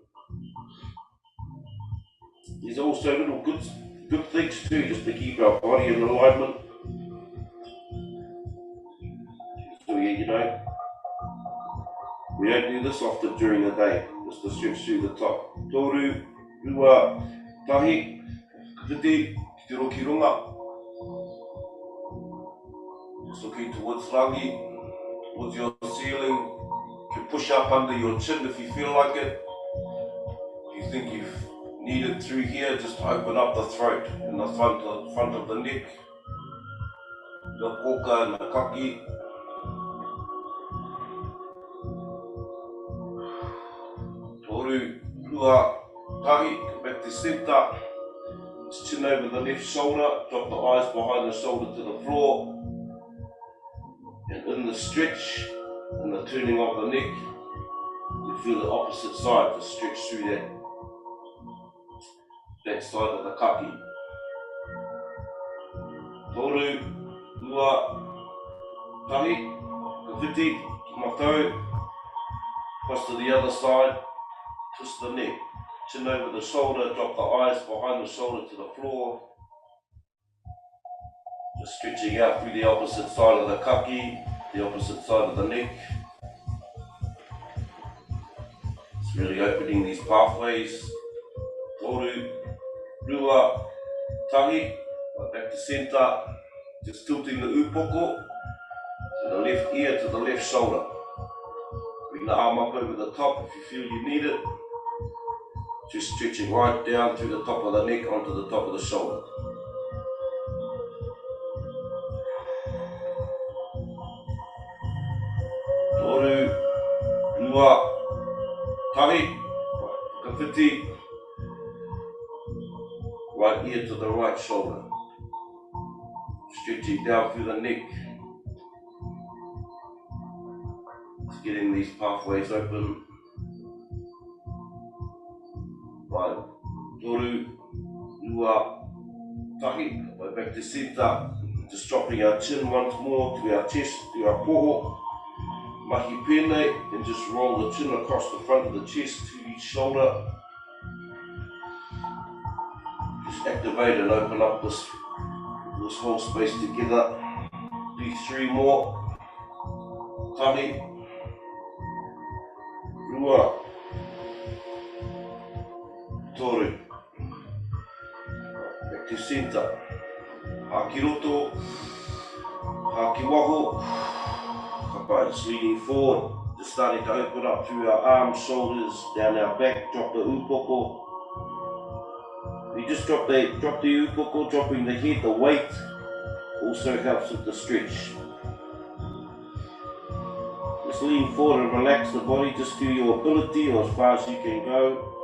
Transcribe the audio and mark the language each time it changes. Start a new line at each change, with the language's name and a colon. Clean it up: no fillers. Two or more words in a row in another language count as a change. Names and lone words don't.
English: There's also little good things too, just to keep our body in alignment. So we don't do this often during the day, just to stretch through the top.
Māori: Toru, rua, tahi, whiti, te roki runga.
English: Just looking towards rangi, towards your ceiling. You can push up under your chin if you feel like it. If you think you've needed through here, just open up the throat and the front of the neck. The koka and the kaki.
Māori: Toru, rua, tahi,
English: come back to centre. Just chin over the left shoulder, drop the eyes behind the shoulder to the floor. And in the stretch, and the turning of the neck, you feel the opposite side, just stretch through that side of the kaki.
Māori: Toru, rua, tahi, ka whiti, matau,
English: cross to the other side, twist the neck, chin over the shoulder, drop the eyes behind the shoulder to the floor, just stretching out through the opposite side of the kaki, the opposite side of the neck. It's really opening these pathways.
Māori: Toru, rua, tahi,
English: back to centre, just tilting the upoko to the left ear to the left shoulder. Bring the arm up over the top if you feel you need it. Just stretching right down through the top of the neck onto the top of the shoulder.
Māori: Toru, rua, tahi, ka whiti,
English: right ear to the right shoulder. Stretching down through the neck. Just getting these pathways open. Right,
Māori: toru, rua, tahi,
English: back to centre. Just dropping our chin once more to our chest, to our poho.
Māori: Mahi pēnei,
English: and just roll the chin across the front of the chest to each shoulder. Just activate and open up this whole space together. Do 3 more.
Māori: Tahi, rua, toru.
English: Back to centre.
Māori: Haki roto, haki waho.
English: Just leaning forward, just starting to open up through our arms, shoulders, down our back, drop the upoko. You just drop the upoko, dropping the head, the weight also helps with the stretch. Just lean forward and relax the body just to your ability or as far as you can go.